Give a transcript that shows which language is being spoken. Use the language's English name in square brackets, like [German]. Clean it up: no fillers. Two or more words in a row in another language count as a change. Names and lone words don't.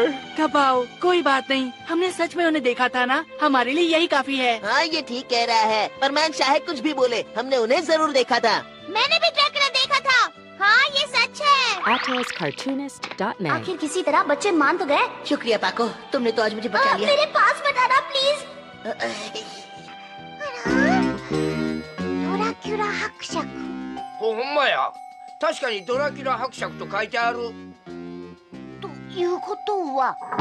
[Hindi] कबाओ, कोई बात नहीं, हमने सच में उन्हें देखा था ना, हमारे लिए यही काफी है। हाँ, ये ठीक कह रहा है। परमान चाहे कुछ भी बोले, हमने उन्हें जरूर देखा था। मैंने भी ड्रैकुला देखा था। हाँ, ये सच है। AtosCartoonist.net आखिर किसी तरह बच्चे मान तो गए। शुक्रिया पाको, तुमने तो आज मुझे बचा लिया। मेरे पास बताना प्लीज। [Japanese] ドラキュラ伯爵。ほんまや。確かにドラキュラ伯爵と書いてある。ということは。